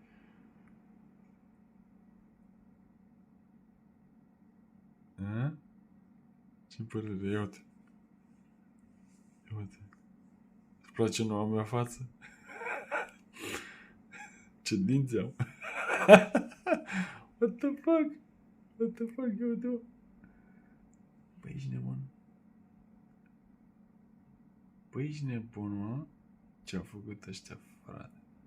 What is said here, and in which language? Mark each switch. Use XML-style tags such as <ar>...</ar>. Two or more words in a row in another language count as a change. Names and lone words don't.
<ro>A? Ce părere? Ia uite. Ia uite. Îți place noua mea față? Ce dinți am?</ro> <en>What the fuck? What the fuck,</en> <ro>eu uite. Băi, ești nebun. Băi, ești nebun, mă? Ce-au făcut ăștia, frate?</ro>